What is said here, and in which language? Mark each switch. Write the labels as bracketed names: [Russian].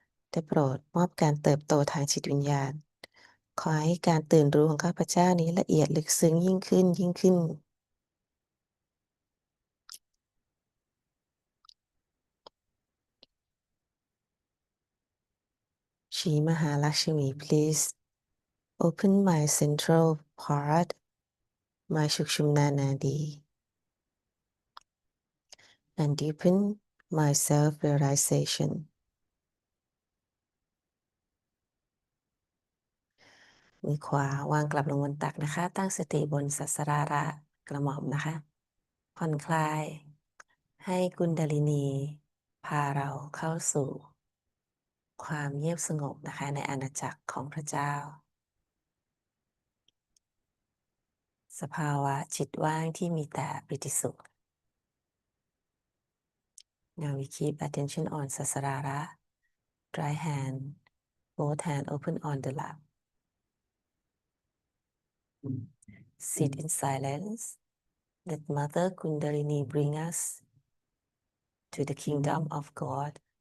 [Thai] ได้โปรดมอบการเติบโตทางจิตวิญญาณ ขอให้การตื่นรู้ของข้าพเจ้านี้ละเอียดลึกซึ้งยิ่งขึ้น [English] Shri Mahalakshmi, please open my central part my Shukshumna Nadi and deepen my self-realization. [Thai] มือขวาวางกลับลงบนตักนะคะ ตั้งสติบนสัสราระกระหม่อมนะคะ ผ่อนคลายให้กุณดาลินีพาเราเข้าสู่ความเงียบสงบนะคะในอาณาจักรของพระเจ้า สภาวะจิตว่างที่มีแต่ปิติสุข [English] Now we keep attention on Sasarara. Right hand, both hand open on the lap. Sit in silence. Let Mother Kundalini bring us to the kingdom of God.